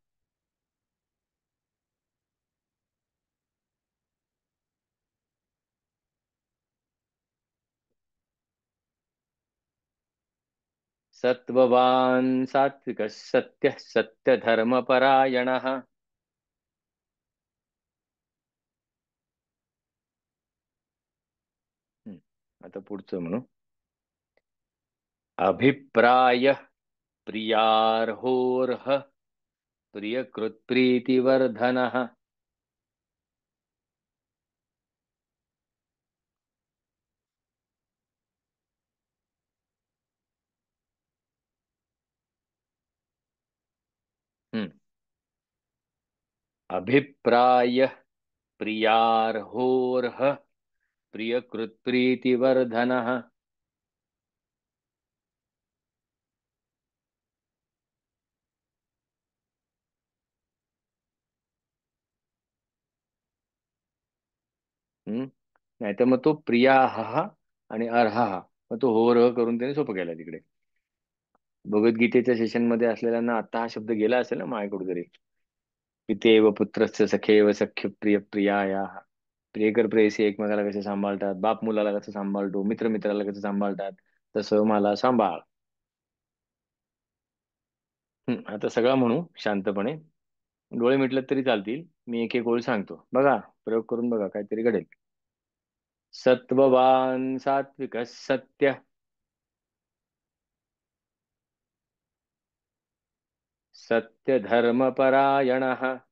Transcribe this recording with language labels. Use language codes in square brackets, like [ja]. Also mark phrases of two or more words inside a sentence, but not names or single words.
[sa] सत्ववान सात्विक सत्य, सत्य धर्मपरायणः. हम्म. [mr] आता पुढचं म्हणू. [sa] अभिप्राय प्रियार्होर्ह, प्रियकृत्प्रीतिवर्धनः. हम्म. अभिप्राय प्रियार्होर्ह, प्रियकृत्प्रीतिवर्धनः. हम्म. [mr] नाही तर मग तो प्रिया हा आणि अर्हा हा, मग तो हो रह करून त्याने सोपं केला तिकडे. भगवद्गीतेच्या सेशन मध्ये असलेल्यांना आता हा शब्द गेला असेल ना माय कुठेतरी. [sa] पितेव पुत्रस्य सखेव सख्य प्रिय प्रियाया. [mr] प्रियकर प्रेयसी एकमेकाला कसे सांभाळतात, बाप मुलाला कसं सांभाळतो, मित्र मित्राला कसं सांभाळतात, तसं मला सांभाळ. आता सगळा म्हणू शांतपणे. डोळे मिटले तरी चालतील. मी एक एक ओळ सांगतो, बघा. प्रयोग करून बघा, काहीतरी घडेल. [sa] सत्ववान सात्विक सत्य, सत्य धर्मपरायणः.